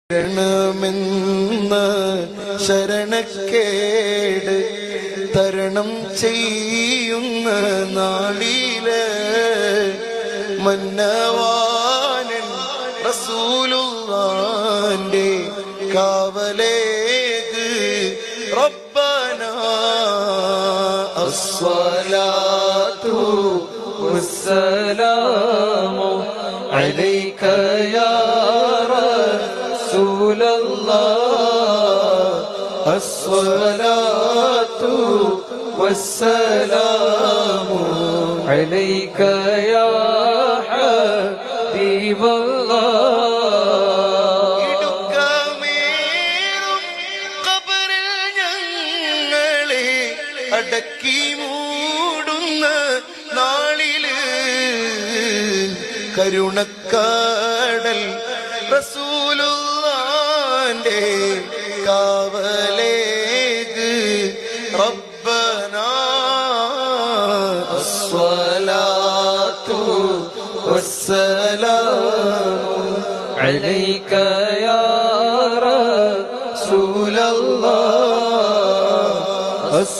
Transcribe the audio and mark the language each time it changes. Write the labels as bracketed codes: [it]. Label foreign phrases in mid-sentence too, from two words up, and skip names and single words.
[ml] ശരണമെന്ന ശരണക്കേട് തരണം ചെയ്യുന്ന നാളില് മന്നവാനൻ റസൂലുള്ളാന്റെ കാവലേക്ക് റബ്ബനാ [ar] الصلاة والسلام عليك يا الصلاة والسلام عليك يا حبيب [ml] الله ഇടുക്കമേറും ഖബറിൽ ഞങ്ങളെ അടക്കി മൂടുന്ന നാളില് കരുണക്കടൽ റസൂലുള്ളാന്റെ കാവലേക്ക് [ar] ربنا الصلاة والسلام عليك يا رسول الله